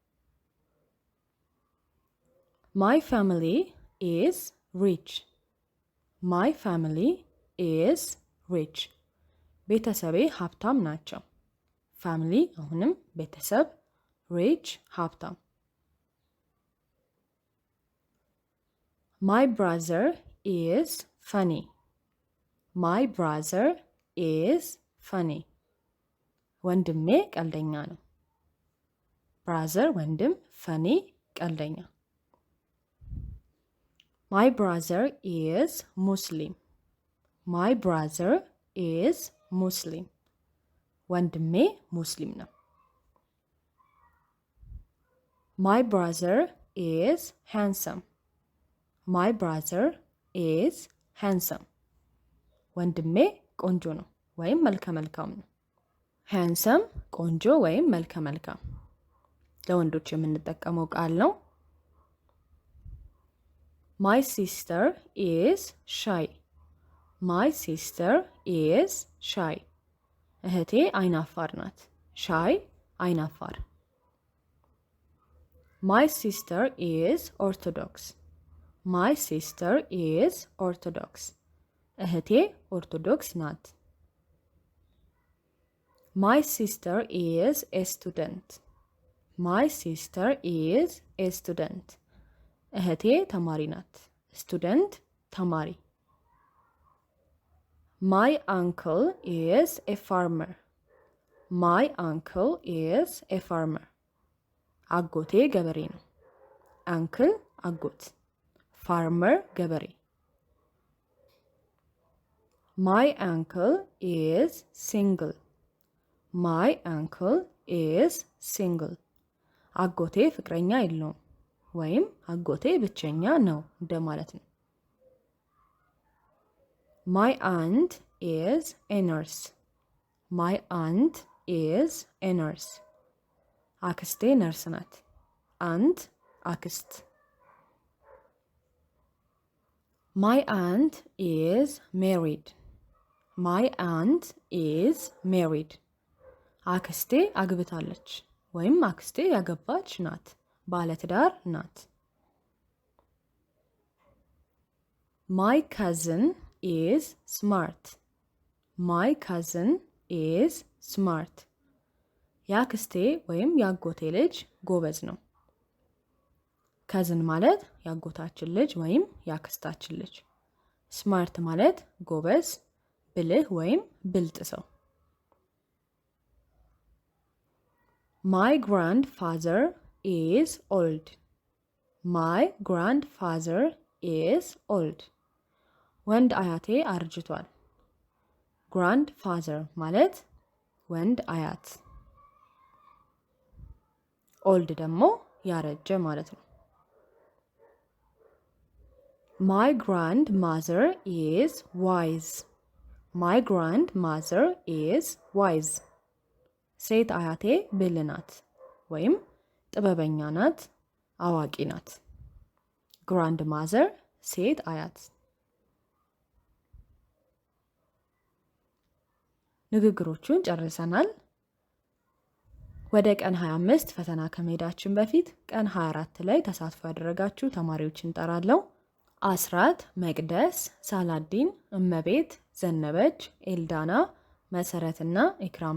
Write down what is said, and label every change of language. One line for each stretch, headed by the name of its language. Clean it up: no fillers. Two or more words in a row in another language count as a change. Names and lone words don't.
English: My family is rich. My family is rich።
Amharic: ቤተሰቤ ሀብታም ናቸው። ፋሚሊ አሁንም ቤተሰብ፣ ሪች ሀብታም።
English: My brother is funny. My brother is funny.
Amharic: ወንድሜ ቀልደኛ ነው። brother ወንድም፣ funny ቀልደኛ።
English: My brother is Muslim. My brother is Muslim.
Amharic: ወንድሜ ሙስሊም ነው።
English: My brother is handsome. My brother is handsome.
Amharic: ወንድሜ ቆንጆ ነው ወይም መልከ መልካም ነው። handsome ቆንጆ ወይም መልከ መልካም ለወንዶች የምንጠቀመው ቃል ነው።
English: My sister is shy. My sister is shy.
Amharic: እህቴ አይናፋር ናት። shy አይናፋር።
English: My sister is orthodox. My sister is orthodox.
Amharic: እህቴ ኦርቶዶክስ ናት።
English: My sister is a student. My sister is a student.
Amharic: እህቴ ተማሪ ናት። student ተማሪ።
English: My uncle is a farmer. My uncle is a farmer.
Amharic: አጎቴ ገበሬ ነው። uncle አጎት፣ farmer ገበሬ።
English: My uncle is single. My uncle is single.
Amharic: አጎቴ ፍቅረኛ የለውም ወይም አጎቴ ብቸኛ ነው እንደማለት ነው።
English: My aunt is a nurse. My aunt is a nurse.
Amharic: አክስቴ ነርስ ናት። aunt አክስት።
English: My aunt is married. My aunt is married.
Amharic: አክስቴ አግብታለች ወይም አክስቴ ያገባች ናት፣ ባለትዳር ናት።
English: My cousin is smart. My cousin is smart.
Amharic: ያክስቴ ወይም ያጎቴ ልጅ ጎበዝ ነው። cousin ማለት ያጎታችን ልጅ ወይም ያክስታችን ልጅ። smart ማለት ጎበዝ፣ ብልህ ወይም ብልጥ ሰው።
English: My grandfather is old. My grandfather is old.
Amharic: ወንድ አያቴ አርጅቷል። grandfather ማለት ወንድ አያት፣ old ደግሞ ያረጀ ማለት ነው።
English: My grandmother is wise. My grandmother is wise.
Amharic: ሴት አያቴ ብልህ ናት ወይም ጥበበኛ ናት፣ አዋቂ ናት። grandmother ሴት አያት። ንግግሮቹን ጨርሰናል። ወደ ቀን 25 ፈተና ከመሄዳችን በፊት ቀን 24 ላይ ተሳትፎ ያደረጋችሁ ተማሪዎችን እንጠራለሁ። አስራት፣ መቅደስ፣ ሳላዲን፣ እመቤት፣ ዘነበች፣ ኤልዳና፣ መሰረትና ኢክራም